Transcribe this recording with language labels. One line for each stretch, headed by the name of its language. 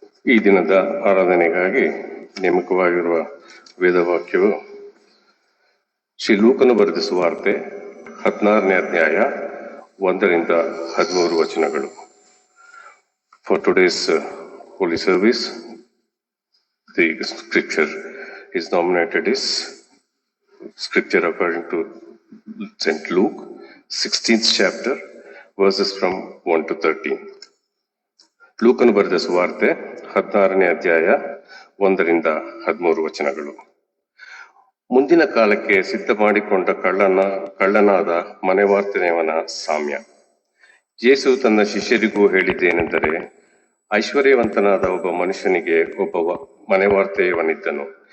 Kannada: ಈ ದಿನದ ಆರಾಧನೆಗಾಗಿ ನೇಮಕವಾಗಿರುವ ವೇದವಾಕ್ಯವು ಶ್ರೀ ಲೂಕನು ಬರೆದ ಸುವಾರ್ತೆ 16ನೇ ಅಧ್ಯಾಯ 1ರಿಂದ 13 ವಚನಗಳು.
English: For today's holy service, the scripture is nominated is scripture according to St. Luke 16th chapter verses from 1 to 13.
Kannada: ಲೂಕನು ಬರೆದ ಸುವಾರ್ತೆ 16ನೇ ಅಧ್ಯಾಯ 1ರಿಂದ 13 ವಚನಗಳು. ಮುಂದಿನ ಕಾಲಕ್ಕೆ ಸಿದ್ಧ ಮಾಡಿಕೊಂಡ ಕಳ್ಳನಾದ ಮನೆವಾರ್ತೆಯವನ ಸಾಮ್ಯ. ಯೇಸು ತನ್ನ ಶಿಷ್ಯರಿಗೂ ಹೇಳಿದ್ದೇನೆಂದರೆ, ಐಶ್ವರ್ಯವಂತನಾದ ಒಬ್ಬ ಮನುಷ್ಯನಿಗೆ ಒಬ್ಬ ಮನೆವಾರ್ತೆಯವನಿದ್ದನು.